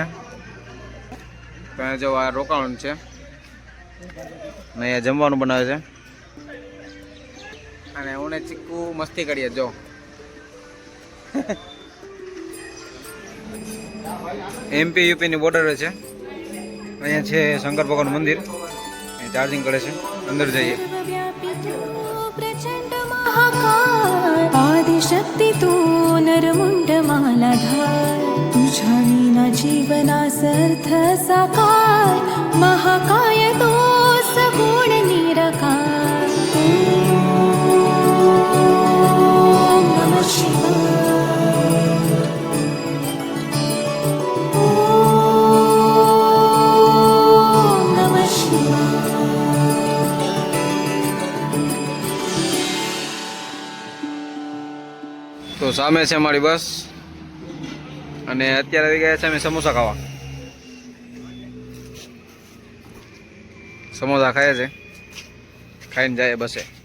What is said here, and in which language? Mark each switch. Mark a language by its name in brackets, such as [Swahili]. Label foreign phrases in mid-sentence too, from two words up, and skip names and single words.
[Gujarati] ત્યાં જો આ રોકાવાનું છે અને અહીંયા જમવાનું બનાવે છે અને હું ચીકુ મસ્તી કરીએ જો. એમપી યુપી ની બોર્ડર છે. અહીંયા છે શંકર ભગવાન મંદિર. અહીં ચાર્જિંગ કરે છે. અંદર જઈએ. [Marathi] आदिशक्ति तू नरमुंड मालाधार, तुझ्या विना जीवनासर्थ साकार, महाकाय तो सगुण निराकार. [Sanskrit] ओम नमः शिवाय. ओम नमः शिवाय. [Gujarati] તો સામે છે અમારી બસ અને અત્યારે આવી ગયા છે અમે સમોસા ખાવા. સમોસા ખાય છે, ખાઈને જાય બસે.